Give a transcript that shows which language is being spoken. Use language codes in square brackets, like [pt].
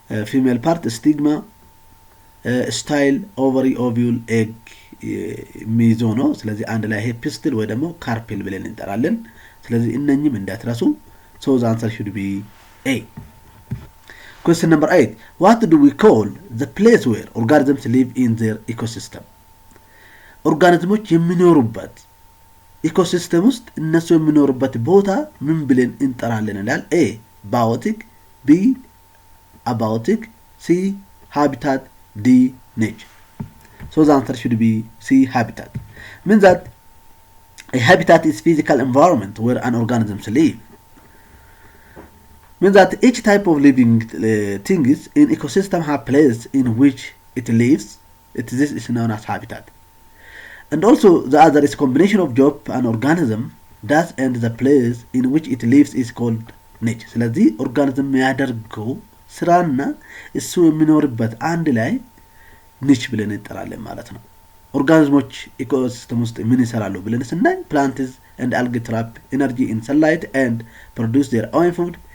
[am] ፊሜል ፓርት ስቲግማ፣ ስታይል፣ ኦቨሪ፣ ኦቪዩል፣ ኤግ ሚዞ ነው። ስለዚህ አንድ ላይ ፒስትል ወይ ደግሞ ካርፔል ብለን እንጠራለን። ስለዚህ እነኚህም እንዳትረሱ። [en] So the answer should be A. Question number 8. What do we call the place where organisms live in their ecosystem? [am] ኦርጋኒዝሞች የሚኖሩበት ኢኮሲስተም ውስጥ እነሱ የሚኖሩበት ቦታ ምን ብለን እንጠራለን ይላል። ኤ ባዮቲክ፣ ቢ አባዮቲክ፣ ሲ ሃቢታት፣ ዲ ኔቸር። [en] So the answer should be C habitat. Means that a habitat is physical environment where an organisms live. Means that each type of living things in ecosystem have place in which it lives. This is known as habitat. And also the other is combination of job and organism does, and the place in which it lives is called niche. [am] ስለዚህ ኦርጋኒዝም ያደርገው ስራና እሱ የሚኖርበት አንድ ላይ ኒች ብለን እንጠራለን ማለት ነው። ኦርጋኒዝሞች ኢኮሲስተም ውስጥ ምን ይሰራሉ ብለን ስናይ [en] plants and algae trap energy in sunlight and produce their own food.